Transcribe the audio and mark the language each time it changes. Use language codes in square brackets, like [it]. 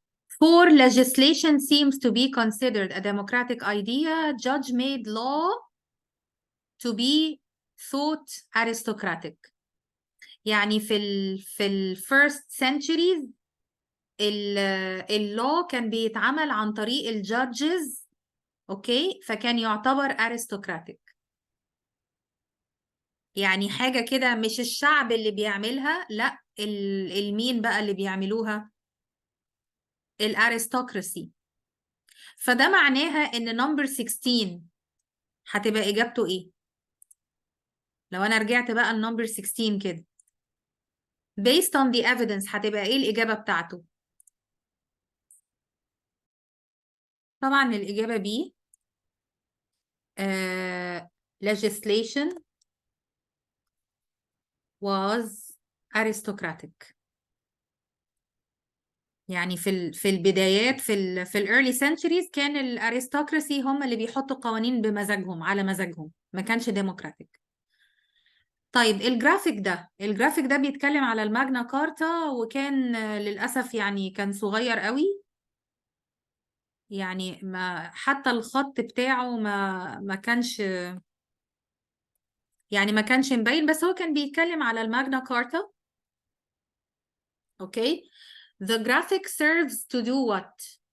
[en] For legislation seems to be considered a democratic idea, judge made law to be thought aristocratic. [ar] يعني في ال first centuries اللو كان بيتعمل عن طريق الجادجز. اوكي. فكان يعتبر aristocratic. يعني حاجة كده مش الشعب اللي بيعملها، لا المين بقى اللي بيعملوها؟ الارستقراcy. فده معناها ان number 16 هتبقى اجابته ايه؟ لو انا رجعت بقى لنمبر 16 كده [en] based on the evidence [ar] هتبقى ايه الإجابة بتاعته؟ طبعا الإجابة B. [en] legislation was aristocratic. [ar] يعني في البدايات في ال early centuries كان الارستقراcy هم اللي بيحطوا قوانين بمزاجهم على مزاجهم، ما كانش ديموكراتيك. طيب الجرافيك ده بيتكلم على الماجنا كارتا، وكان للأسف يعني كان صغير قوي، يعني ما حتى الخط بتاعه ما كانش يعني ما كانش مبين، بس هو كان بيتكلم على الماجنا كارتا. اوكي. [en] The graphic serves to do what?